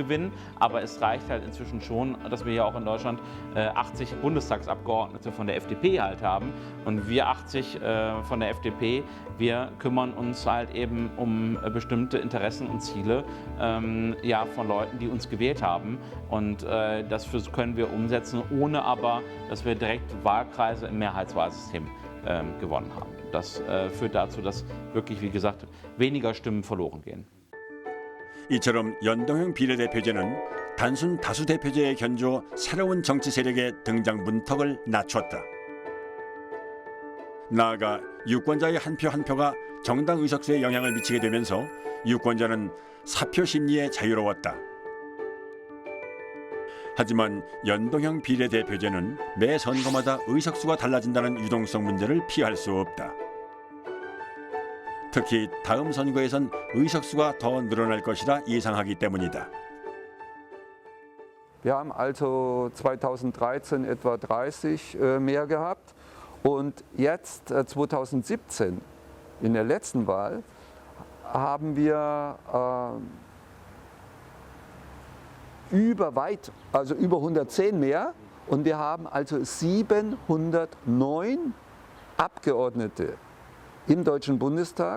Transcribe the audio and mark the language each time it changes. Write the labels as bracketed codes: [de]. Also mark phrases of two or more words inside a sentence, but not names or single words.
[de] gewinnen, aber es reicht halt inzwischen schon, dass wir hier auch in Deutschland 80 Bundestagsabgeordnete von der FDP halt haben und wir 80 von der FDP, wir kümmern uns halt eben um bestimmte Interessen und Ziele von Leuten, die uns gewählt haben und das können wir umsetzen, ohne aber, dass wir direkt Wahlkreise im Mehrheitswahlsystem gewonnen haben. Das führt dazu, dass wirklich, wie gesagt, weniger Stimmen verloren gehen. [ko] 이처럼 연동형 비례대표제는 단순 다수대표제에 견주어 새로운 정치 세력의 등장 문턱을 낮췄다. 나아가 유권자의 한 표 한 표가 정당 의석수에 영향을 미치게 되면서 유권자는 사표 심리에 자유로웠다. 하지만 연동형 비례대표제는 매 선거마다 의석수가 달라진다는 유동성 문제를 피할 수 없다. 특히 다음 선거에선 의석수가 더 늘어날 것이라 예상하기 때문이다. [de] Wir haben also 2013 etwa 30 mehr gehabt und jetzt 2017 in der letzten Wahl haben wir über 110 mehr und wir haben also 709 Abgeordnete im Deutschen Bundestag.